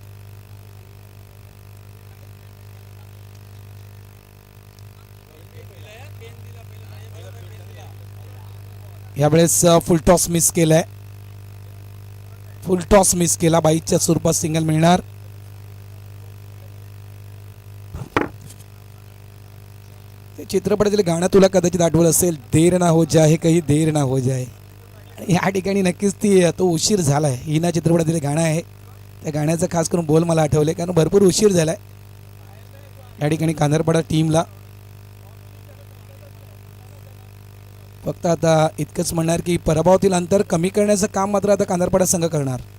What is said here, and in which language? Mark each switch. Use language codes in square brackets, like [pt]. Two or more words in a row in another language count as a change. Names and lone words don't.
[mr] यावेळेस [en] full toss [mr] मिस केलाय. [en] full toss [mr] मिस केला. बाईच्या स्वरूपात सिंगल मिळणार. ते चित्रपटातील गाणं तुला कदाचित आठवत असेल, [hi] देर ना हो जाए कही देर ना हो जाए. [mr] या ठिकाणी नक्कीच तो उशीर झालाय. हिना चित्रपटातील गाणं आहे. त्या गाण्याचं खास करून बोल मला आठवले कारण भरपूर उशीर झालाय या ठिकाणी कांदरपाडा टीमला. फक्त आता इतकंच म्हणणार की पराभवातील अंतर कमी करण्याचं काम मात्र आता कांदरपाडा संघ करणार.